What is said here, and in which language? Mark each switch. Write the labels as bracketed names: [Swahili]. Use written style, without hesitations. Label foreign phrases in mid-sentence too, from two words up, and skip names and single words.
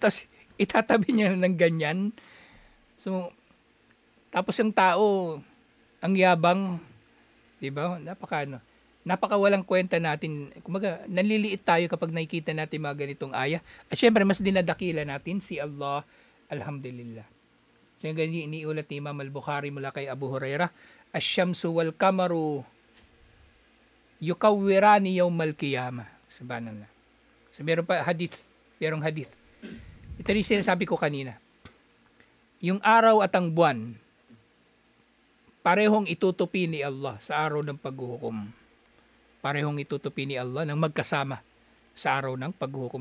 [Filipino] Tapos itatabi niya ng ganyan. So, tapos yung tao, ang yabang, di ba? Napaka walang kwenta natin. Kumaga, naliliit tayo kapag nakikita natin mga ganitong aya. At syempre, mas dinadakila natin si Allah, alhamdulillah. So, yung ganyan iniulat ni Imam al-Bukhari mula kay Abu Hurairah, [Arabic] الشمس والقمر يكوران يوم القيامة. سبحان الله. [Filipino] So, merong hadith. Ito rin sinasabi ko kanina. Yung araw at ang buwan, parehong itutupi ni Allah sa araw ng paghuhukom. Parehong itutupi ni Allah nang magkasama sa araw ng paghuhukom.